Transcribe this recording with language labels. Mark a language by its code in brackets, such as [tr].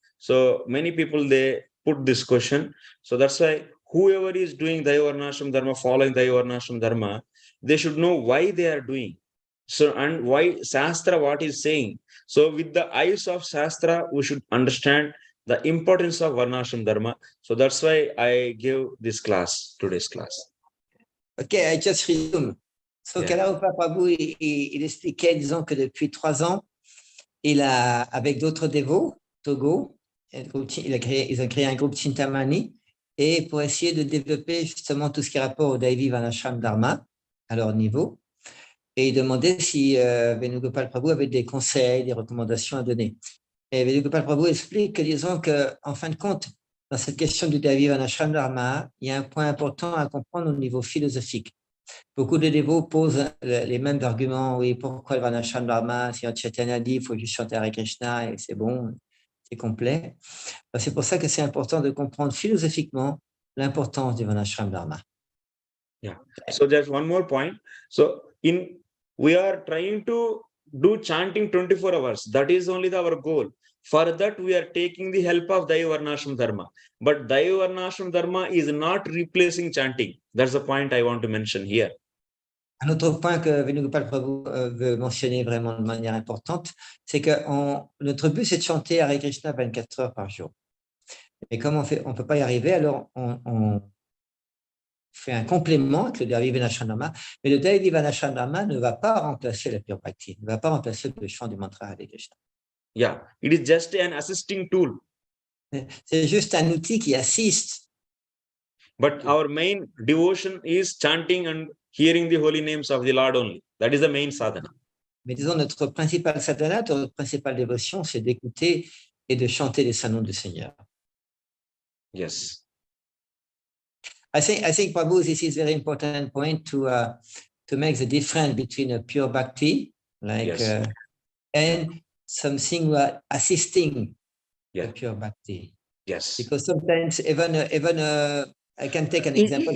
[en] So many people they put this question. So that's why whoever is doing Daiva Varnasrama Dharma, following Daiva Varnasrama Dharma, they should know why they are doing. So and why Shastra what is saying. So with the eyes of Shastra, we should understand the importance of Varnashram Dharma. So that's why I give this class, today's class. Okay, I just resume. [fr] So Kalarupa Prabhu, il expliquait, disons que depuis 3 ans, il a, avec d'autres dévots, Togo, ils ont créé un groupe Chintamani, et pour essayer de développer justement tout ce qui est rapport au Daiva Varnasrama Dharma à leur niveau. Et il demandait si Venugopal Prabhu avait des conseils, des recommandations à donner. Et Venugopal Prabhu explique que, disons qu'en fin de compte, dans cette question du Daiva Varnasrama Dharma, il y a un point important à comprendre au niveau philosophique. Beaucoup de dévots posent les mêmes arguments. Oui, pourquoi le Varnasrama Dharma? Si Chaitanya dit, il faut juste chanter Hare Krishna et c'est bon, c'est complet. C'est pour ça que c'est important de comprendre philosophiquement l'importance du Varnasrama Dharma. [en] Yeah. So there's one more point. So we are trying to do chanting 24 hours. That is only our goal. For that, we are taking the help of Daiva Varnasrama Dharma. But Daiva Varnasrama Dharma is not replacing chanting. That's the point I want to mention here. [fr] Un autre point que Venugopal Prabhu veut mentionner vraiment de manière importante, c'est que notre but, c'est de chanter Hare Krishna 24 heures par jour. Et comme on peut pas y arriver, alors on fait un complément avec le Daiva Varnasrama, mais le Daiva Varnasrama ne va pas remplacer la pure bhakti, ne va pas remplacer le chant du mantra Hare Krishna. [en] Yeah, it is just an assisting tool. [fr] C'est juste un outil qui assiste. [en] But our main devotion is chanting and hearing the holy names of the Lord only. That is the main sadhana. [fr] Mais disons, notre principal sadhana, notre principale dévotion, c'est d'écouter et de chanter les saints noms du Seigneur. [en] Yes. I think, Prabhu, this is a very important point to make the difference between a pure bhakti, like, Yes. and something assisting Yeah. the pure bhakti. Yes. Because sometimes even I can take an example.